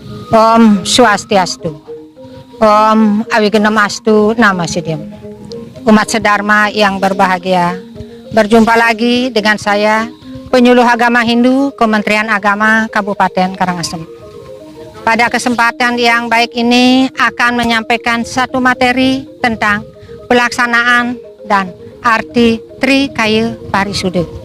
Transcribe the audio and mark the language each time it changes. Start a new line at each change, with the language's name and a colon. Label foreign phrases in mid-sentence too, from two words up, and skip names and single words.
Sanskrit: Om Swastiastu. Om Awigenamastu Namasidhyam.
Indonesian: Umat sedharma yang berbahagia, berjumpa lagi dengan saya, Penyuluh Agama Hindu Kementerian Agama Kabupaten Karangasem. Pada kesempatan yang baik ini akan menyampaikan satu materi tentang pelaksanaan dan arti Trikaya Parisude.